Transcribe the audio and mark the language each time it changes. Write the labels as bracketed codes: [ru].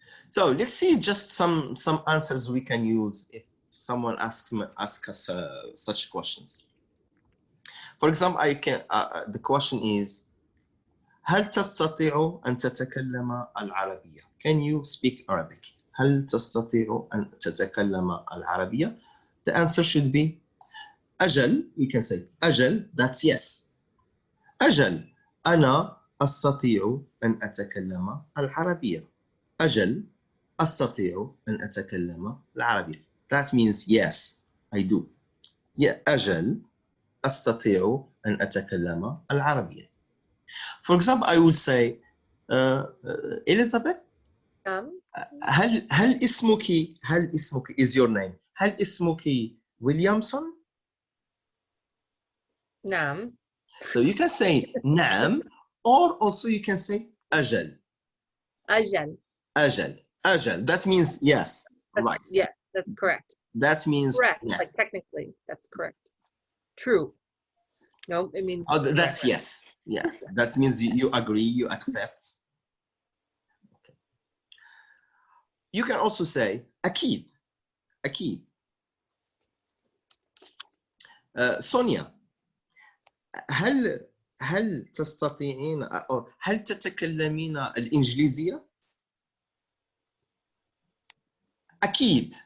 [en] So let's see just some answers we can use if someone asks us such questions. For example, I can the question is [ar] هل تستطيع أن تتكلم العربية؟ [en] Can you speak Arabic? [ar] هل تستطيع أن تتكلم العربية? [en] The answer should be أجل. We can say أجل, that's yes. [ar] أجل أنا أستطيع أن أتكلم العربية. أجل أستطيع أن أتكلم العربية. [en] That means yes, I do. Yeah, [ar] أجل أستطيع أن أتكلم العربية. [en] For example, I would say Elizabeth, [ar] هل اسمك [en] is your name. [ar] هل اسمك Williamson? نعم. [en] So you can say نعم, or also you can say أجل. [ar] أجل. أجل. أجل. [en] That means yes, right. Yeah, that's correct. That means Correct. yeah. Like technically, that's correct. True. No, it means. Oh, that's yes. Yes, that means you agree, you accept. Okay. You can also say أكيد. [ar] أكيد. Sonia, هل تستطيعين أو هل تتكلمين الإنجليزية؟ أكيد.